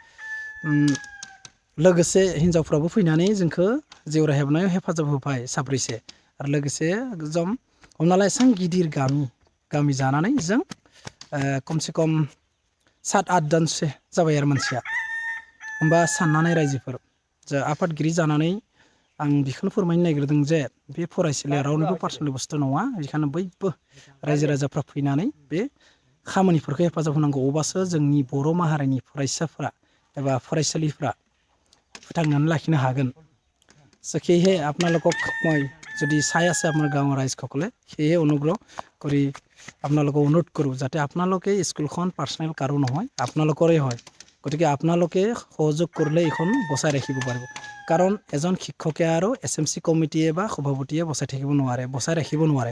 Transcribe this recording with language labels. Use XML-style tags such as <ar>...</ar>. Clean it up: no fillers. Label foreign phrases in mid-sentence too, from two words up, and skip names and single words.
<brx>लोगोसे हिन्जावफ्राबो फैनानै जोंखौ जेवरा हेबनायाव हेफाजाब होबाय साब्रैसो आरो लोगोसे एकदम हमना ला एसां गिदिर गामि जानानै जों खमसे खम 7-8 जनसो जाबाय आरो मानसिया होमबा साननानै रायजोफोर जा आफादगिरि जानानै आं बेखौनो फोरमायनो नागिरदों जे बे फरायसालिया रावनिबो पार्सनेल बुस्थु नङा बेखायनो बयबो रायजो राजाफ्रा फैनानै बे खामानिफोरखौ हेफाजाब होनांगौ अब्लासो जोंनि बर' माहारिनि फरायसाफ्रा एबा फरायसालिफ्रा फोथांनानै लाखिनो हागोन</brx> <as>সেয়েহে আপোনালোকক মই যদি চাই আছে আমাৰ গাঁৱৰ ৰাইজসকলে সেয়ে অনুগ্ৰহ কৰি আপোনালোকক অনুৰোধ কৰোঁ যাতে আপোনালোকে স্কুলখন পাৰ্চনেল কাৰো নহয় আপোনালোকৰে হয় গতিকে আপোনালোকে সহযোগ কৰিলে এইখন বচাই ৰাখিব পাৰিব কাৰণ এজন শিক্ষকে আৰু SMC কমিটিয়ে বা সভাপতিয়ে বচাই ৰাখিব নোৱাৰে</as>